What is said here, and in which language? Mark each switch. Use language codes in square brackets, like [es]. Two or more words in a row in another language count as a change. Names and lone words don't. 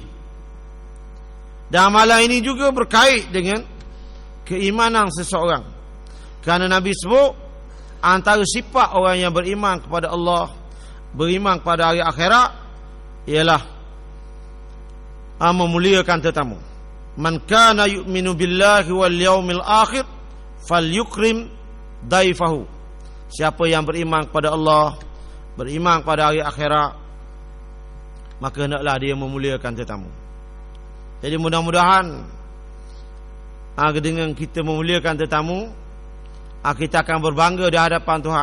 [ms] Dan amalan ini juga berkait dengan keimanan seseorang. Kerana Nabi sebut antara sifat orang yang beriman kepada Allah, beriman kepada hari akhirat, ialah memuliakan tetamu. [ar] من كان يؤمن بالله واليوم الآخر فليكرم ضيفه. [ms] Siapa yang beriman kepada Allah, beriman kepada hari akhirat, maka hendaklah dia memuliakan tetamu. Jadi mudah-mudahan dengan kita memuliakan tetamu, kita akan berbangga di hadapan Tuhan.